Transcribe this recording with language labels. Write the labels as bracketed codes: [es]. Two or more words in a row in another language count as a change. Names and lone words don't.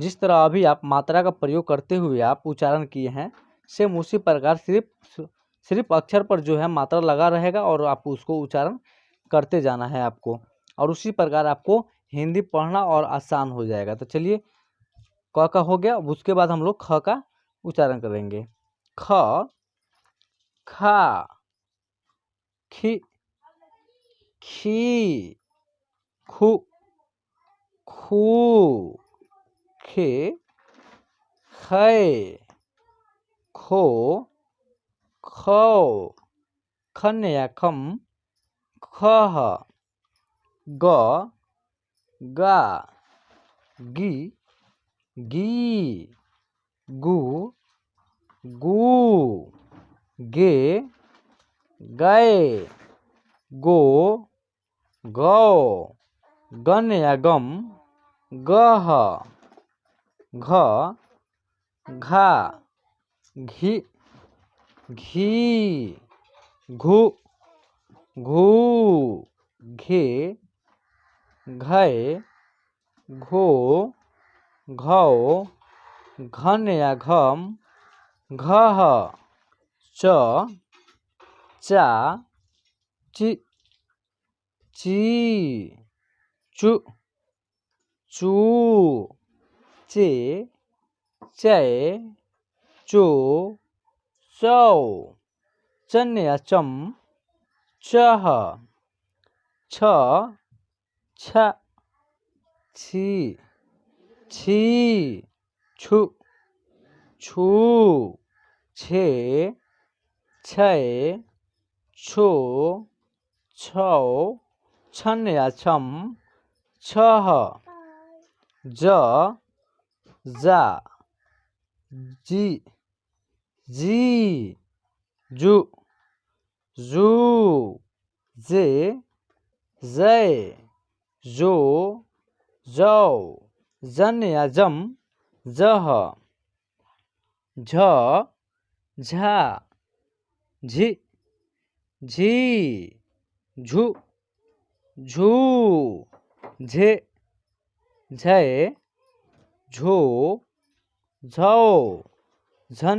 [hi] जिस तरह अभी आप मात्रा का प्रयोग करते हुए आप उच्चारण किए हैं, सेम उसी प्रकार सिर्फ अक्षर पर जो है मात्रा लगा रहेगा और आपको उसको उच्चारण करते जाना है आपको, और उसी प्रकार आपको हिंदी पढ़ना और आसान हो जाएगा। तो चलिए क का हो गया, उसके बाद हम लोग ख का उच्चारण करेंगे। ख, खा, खी, खी, खु, खू, खे, खे, खो, खौ, खन या खम, खह, ग, गा, गी, गी, गु, गू, गे, गए, गो, गौ, गन या गम, गह, घ, घा, घी, घी, घु, घू, घे, घय, घो, घौ, घन या घम, घह, च, चा, ची, ची, चु, चू, चे, चे, चो, चौ, चन या चम, चह, छ, छ, छी, छी, छु, छू, छे, छै, छो, छौ, छन या छम, छह, ज, जा, जी, जी, जू, जू, जे, जय, जो, जौ, जन या जम, जह, झ, झा, झी, झी, झू, झू, झे, झय, झो, झौ, झन